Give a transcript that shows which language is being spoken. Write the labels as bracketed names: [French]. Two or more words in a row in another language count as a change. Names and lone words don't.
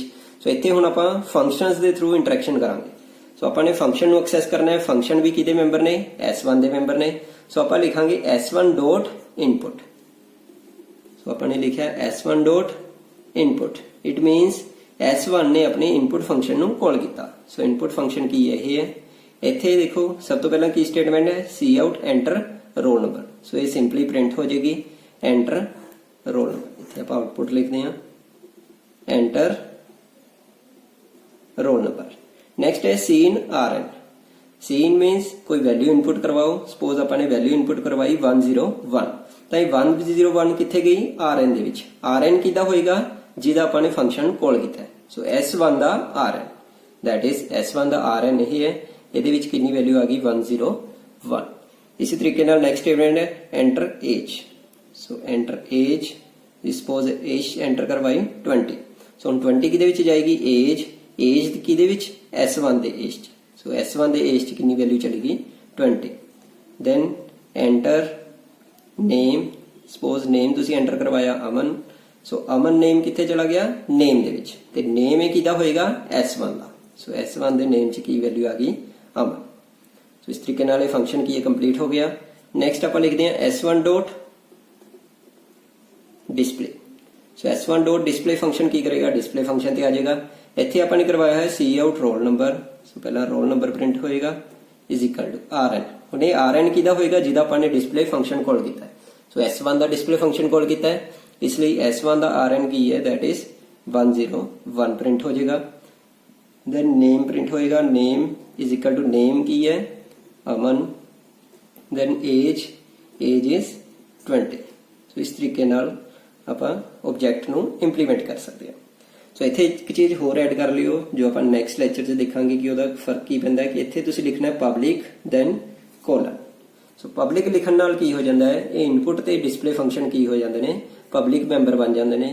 [Punjabi] ਸੋ ਇੱਥੇ ਹੁਣ ਆਪਾਂ ਫੰਕਸ਼ਨਸ ਦੇ ਥਰੂ ਇੰਟਰੈਕਸ਼ਨ ਕਰਾਂਗੇ। ਸੋ ਆਪਾਂ ਨੇ ਫੰਕਸ਼ਨ ਨੂੰ ਐਕਸੈਸ ਕਰਨਾ ਹੈ, ਫੰਕਸ਼ਨ ਵੀ ਕਿਹਦੇ ਮੈਂਬਰ ਨੇ, S1 ਦੇ ਮੈਂਬਰ ਨੇ। ਸੋ ਆਪਾਂ ਲਿਖਾਂਗੇ S1.input। ਸੋ ਆਪਾਂ ਨੇ ਲਿਖਿਆ S1.input, [English] it means [Punjabi] S1 ਨੇ ਆਪਣੇ [English] input function [Punjabi] ਨੂੰ ਕਾਲ ਕੀਤਾ। ਸੋ [English] input function [Punjabi] ਕੀ ਹੈ, ਇਹ ਹੈ। ਇੱਥੇ ਦੇਖੋ ਸਭ ਤੋਂ ਪਹਿਲਾਂ ਕੀ ਸਟੇਟਮੈਂਟ ਹੈ, [English] cout enter roll number। [Punjabi] ਸੋ ਇਹ ਸਿੰਪਲੀ ਪ੍ਰਿੰਟ ਹੋ ਜਾਏਗੀ [English] enter roll number। [Punjabi] ਇੱਥੇ ਆਪਾਂ ਆਉਟਪੁੱਟ ਲਿਖਦੇ ਹਾਂ [English] enter roll number। [Punjabi] ਨੈਕਸਟ ਹੈ cin ਸੀਨ ਮੀਨਸ ਕੋਈ [English] value input [Punjabi] ਕਰਵਾਓ। ਸਪੋਜ਼ ਆਪਾਂ ਨੇ [English] value input [Punjabi] ਕਰਵਾਈ 101, ਤਾਂ ਇਹ 101 ਕਿੱਥੇ ਗਈ, rn ਦੇ ਵਿੱਚ। rn ਕਿਹਦਾ ਹੋਏਗਾ, ਜਿਹਦਾ ਆਪਾਂ ਨੇ ਫੰਕਸ਼ਨ ਕਾਲ ਕੀਤਾ ਹੈ। ਸੋ S1 ਦਾ rn, [English] that is [Punjabi] S1 ਦਾ rn ਇਹ ਹੈ। ਇਹਦੇ ਵਿੱਚ ਕਿੰਨੀ ਵੈਲਿਊ ਆ ਗਈ, 101। ਇਸੇ ਤਰੀਕੇ ਨਾਲ ਨੈਕਸਟ ਸਟੇਟਮੈਂਟ ਹੈ [English] enter age। ਸੋ enter age, [Punjabi] ਸਪੋਜ਼ age ਐਂਟਰ ਕਰਵਾਈ 20। ਸੋ ਹੁਣ 20 ਕਿਹਦੇ ਵਿੱਚ ਜਾਏਗੀ, age ਕਿਹਦੇ ਵਿੱਚ, S1 ਦੇ age ਚ। ਸੋ S1 ਦੇ age ਚ ਕਿੰਨੀ ਵੈਲਿਊ ਚਲੇਗੀ, 20। [English] then enter name, [Punjabi] ਸਪੋਜ਼ ਨੇਮ ਤੁਸੀਂ ਐਂਟਰ ਕਰਵਾਇਆ ਅਮਨ। ਸੋ ਅਮਨ ਨੇਮ ਕਿੱਥੇ ਚਲਾ ਗਿਆ, ਨੇਮ ਦੇ ਵਿੱਚ, ਤੇ ਨੇਮ ਇਹ ਕਿਹਦਾ ਹੋਏਗਾ, S1 ਦਾ। ਸੋ S1 ਦੇ ਨੇਮ ਚ ਕੀ ਵੈਲਿਊ ਆ ਗਈ, ਅਮਨ। ਸੋ ਇਸ ਤਰੀਕੇ ਨਾਲ ਇਹ ਫੰਕਸ਼ਨ ਕੀ ਹੈ, ਕੰਪਲੀਟ ਹੋ ਗਿਆ। ਨੈਕਸਟ ਆਪਾਂ ਲਿਖਦੇ ਹਾਂ S1.display। ਸੋ S1.display ਫੰਕਸ਼ਨ ਕੀ ਕਰੇਗਾ, [English] display function [Punjabi] ਤੇ ਆ ਜਾਏਗਾ। ਇੱਥੇ ਆਪਾਂ ਨੇ ਕਰਵਾਇਆ ਹੈ [English] cout roll number। [Punjabi] ਸੋ ਪਹਿਲਾਂ [English] roll number [Punjabi] ਪ੍ਰਿੰਟ ਹੋਏਗਾ [English] is equal to rn। [Punjabi] ਹੁਣ ਇਹ rn ਕਿਹਦਾ ਹੋਏਗਾ, ਜਿਹਦਾ ਆਪਾਂ ਨੇ [English] display function [Punjabi] ਕਾਲ ਕੀਤਾ ਹੈ। ਸੋ S1 ਦਾ [English] display function [Punjabi] ਕਾਲ ਕੀਤਾ ਹੈ, ਇਸ ਲਈ S1 ਦਾ rn ਕੀ ਹੈ, [English] that is [Punjabi] 101 ਪ੍ਰਿੰਟ ਹੋ ਜਾਏਗਾ। [English] then name [Punjabi] ਪ੍ਰਿੰਟ ਹੋਏਗਾ, [English] name is equal to name [Punjabi] ਕੀ ਹੈ, [English] ਅਮਨ। then age is 20। [Punjabi] ਸੋ ਇਸ ਤਰੀਕੇ ਨਾਲ ਆਪਾਂ ਆਬਜੈਕਟ ਨੂੰ ਇੰਪਲੀਮੈਂਟ ਕਰ ਸਕਦੇ ਹਾਂ। ਸੋ ਇੱਥੇ ਇੱਕ ਚੀਜ਼ ਹੋਰ ਐਡ ਕਰ ਲਿਓ, ਜੋ ਆਪਾਂ [English] next lecture [Punjabi] 'ਚ ਦੇਖਾਂਗੇ ਕਿ ਉਹਦਾ ਫਰਕ ਕੀ ਪੈਂਦਾ ਹੈ। ਕਿ ਇੱਥੇ ਤੁਸੀਂ ਲਿਖਣਾ ਹੈ [English] public then colon. [Punjabi] ਸੋ ਪਬਲਿਕ ਲਿਖਣ ਨਾਲ ਕੀ ਹੋ ਜਾਂਦਾ ਹੈ, ਇਹ ਇਨਪੁਟ ਤੇ ਡਿਸਪਲੇ ਫੰਕਸ਼ਨ ਕੀ ਹੋ ਜਾਂਦੇ ਨੇ, [English] public member [Punjabi] ਬਣ ਜਾਂਦੇ ਨੇ।